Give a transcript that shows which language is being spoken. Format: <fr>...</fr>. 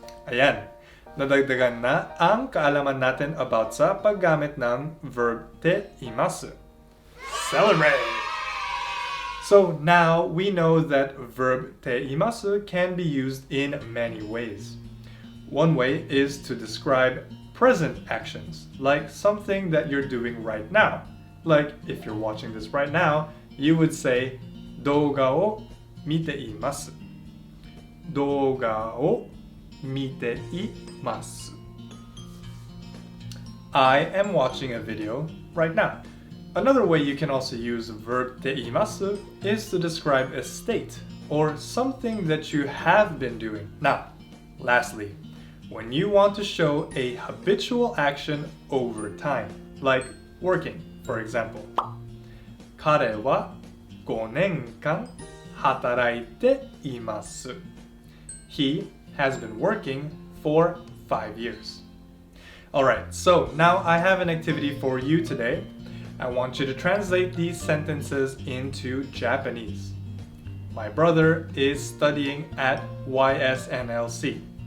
<tl>Ayan, nadagdagan na ang kaalaman natin about sa paggamit ng verb te imasu.</tl> <en>Celebrate! So now we know that verb te imasu can be used in many ways. One way is to describe present actions, like something that you're doing right now. Like if you're watching this right now, you would say,</en> <ja>Doga o mite imasu. Doga o mite imasu.</ja> <en>I am watching a video right now. Another way you can also use verb te imasu is to describe a state or something that you have been doing. Now, lastly, when you want to show a habitual action over time, like working, for example.</en> <ja>彼は5年間働いています.</ja> <en>He has been working for 5 years. Alright, so now I have an activity for you today. I want you to translate these sentences into Japanese. My brother is studying at YSNLC.</en>